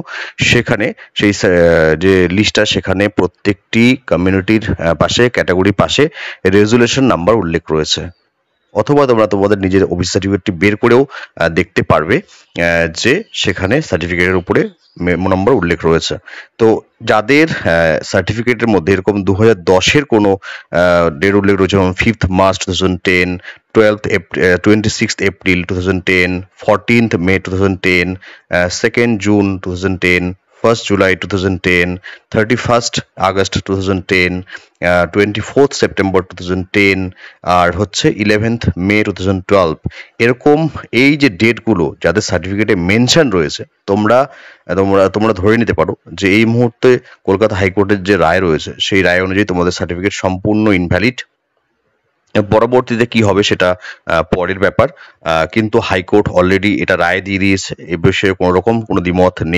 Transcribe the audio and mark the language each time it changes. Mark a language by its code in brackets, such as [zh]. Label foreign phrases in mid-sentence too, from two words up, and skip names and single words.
[bn] সেখানে সেই যে লিস্টটা, সেখানে প্রত্যেকটি কমিউনিটির পাশে, ক্যাটাগরির পাশে [en] resolution number [bn] উল্লেখ রয়েছে। অথবা তোমরা তোমাদের নিজের ওবিসি সার্টিফিকেটটি বের করেও দেখতে পারবে যে সেখানে সার্টিফিকেটের উপরে [en] memo number [bn] উল্লেখ রয়েছে। তো যাদের সার্টিফিকেটের মধ্যে এরকম 2010-এর কোনো ডেট উল্লেখ রয়েছে, যেমন [en] 5th March 2010, 26th April 2010, 14th May 2010, 2nd June 2010, 1st July 2010, 31st August 2010, 24th September 2010 [bn] আর হচ্ছে [en] 11th May 2012। [bn] এরকম এই যে ডেটগুলো যাদের সার্টিফিকেটে মেনশন রয়েছে, তোমরা তোমরা তোমরা ধরে নিতে পারো যে এই মুহূর্তে কলকাতা হাইকোর্টের যে রায় রয়েছে সেই রায় অনুযায়ী তোমাদের সার্টিফিকেট সম্পূর্ণ ইনভ্যালিড। পরবর্তীতে কি হবে সেটা পরের ব্যাপার, কিন্তু [en] high court already [bn] এটা রায় দিয়ে দিয়েছে, এ বিষয়ে কোনো রকম কোনো দ্বিমত নেই।